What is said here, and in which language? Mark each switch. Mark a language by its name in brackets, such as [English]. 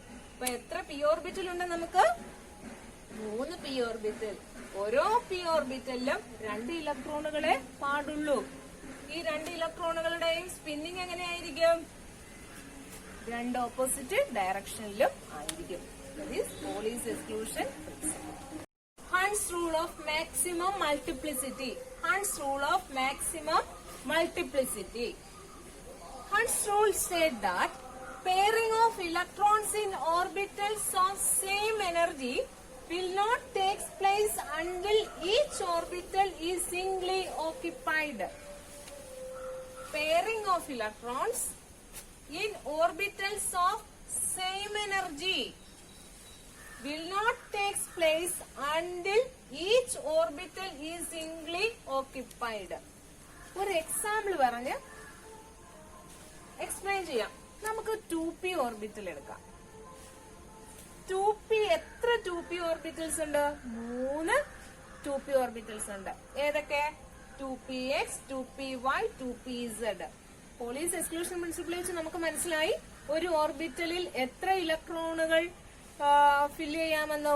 [Malayalam] അപ്പൊ എത്ര P orbital ഉണ്ട് നമുക്ക്? 3 പി ഓർബിറ്റൽ. ഓരോ പി ഓർബിറ്റലിലും 2 ഇലക്ട്രോണുകളെ പാടുള്ളൂ. ഈ 2 ഇലക്ട്രോണുകളുടെയും സ്പിന്നിങ് എങ്ങനെയായിരിക്കും? രണ്ട് ഓപ്പോസിറ്റ് ഡയറക്ഷനിലും ആയിരിക്കും. Pauli's exclusion principle. [English] Hund's rule of maximum multiplicity. Hund's rule of maximum multiplicity. Hund's rule said that pairing of electrons in orbitals of same energy will not take place until each orbital is singly occupied. Pairing of electrons in orbitals of same energy will not take place until each orbital is singly occupied. [Malayalam] ഒരു example പറഞ്ഞ് explain ചെയ്യാം. നമുക്ക് 2p orbital എടുക്കാം. 2p എത്ര 2p orbitals ഉണ്ട്? 3 2p orbitals ഉണ്ട്. ഏതൊക്കെ? 2px, 2py, 2pz. Pauli's exclusion principle വെച്ച് നമുക്ക് മനസ്സിലായി ഒരു ഓർബിറ്റലിൽ എത്ര ഇലക്ട്രോണുകൾ ഫില്ല് ചെയ്യാമെന്ന്.